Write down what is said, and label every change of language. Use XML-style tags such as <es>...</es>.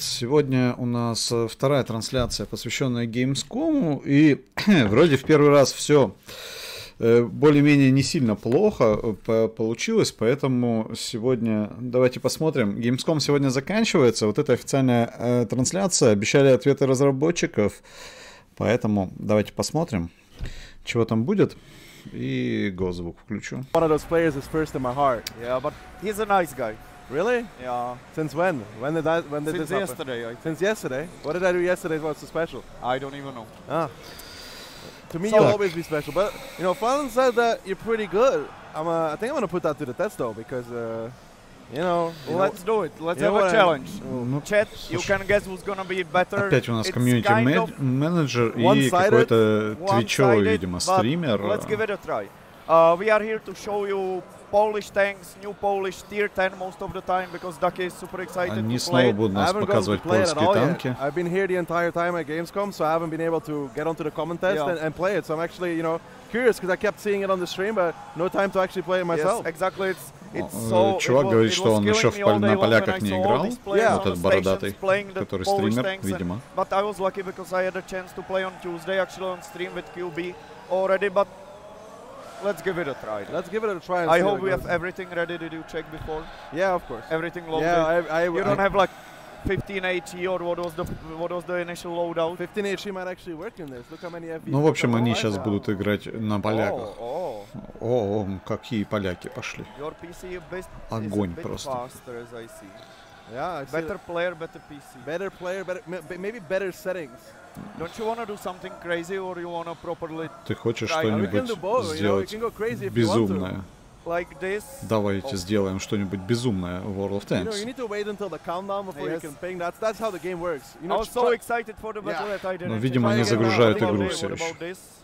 <ru>Сегодня у нас вторая трансляция, посвященная Gamescom, и вроде в первый раз все более-менее не сильно плохо получилось, поэтому сегодня давайте посмотрим. Gamescom сегодня заканчивается, вот эта официальная трансляция, обещали ответы разработчиков, поэтому давайте посмотрим, чего там будет. И звук включу.</ru> <en>One of those players is first in my heart. Yeah, but he's a nice guy. Really? Yeah. Since when? When did this happen? Since yesterday. Since yesterday? What did I do yesterday? What's so special? I don't even know. Ah. To me, you'll always be special. But you know, Fallon said that you're pretty good. I think I'm gonna put that to the test though, because you know. Let's do it. Let's have a challenge. Chat, you can guess who's gonna be better.</en> <ru>Опять у нас комьюнити-менеджер и какой-то твичевый, видимо, стример.</ru> <en>Let's give it a try. We are here to show you Polish tanks, new Polish tier 10 most of the time, because Ducky is super excited</en> <ru>Они</ru> <en>to</en> <ru>снова</ru> <en>play.</en> <ru>будут нас показывать польские танки.</ru> <en>I've been here the entire time at Gamescom, so I haven't been able to get onto the comment test and play it. So I'm actually, you know, curious, because I kept seeing it on the stream, but no time to actually play it myself. Yes, exactly.</en> <ru>Чувак говорит, что он еще на поляках не играл. Вот этот бородатый, который стример, видимо.</ru> <en>But I was lucky because I had a chance to play on Tuesday actually on stream with QB already, but let's give it a try. Let's give it a try. I hope we have everything ready. Did you check before? Yeah, of course. Everything loaded. Yeah, you don't have like 15 HE or what was the initial loadout? 15 HE might actually work in this. Look how many FE.</en> <ru>Ну, в общем, они сейчас будут играть на поляках. О, какие поляки пошли. Огонь просто.</ru> <en>Yeah, better player, better PC. Better player, maybe better settings. Don't you want to do something crazy, or you want to properly?</en> <ru>Ты хочешь что-нибудь сделать безумное?</ru> <en>Like this.</en> <ru>Давайте сделаем что-нибудь безумное в World of Tanks.</ru> <en>You need to wait until the countdown before you can ping. That's how the game works. You know, I was so excited for the battle that I didn't.</en> <ru>Но, видимо, они загружают игру все еще.</ru>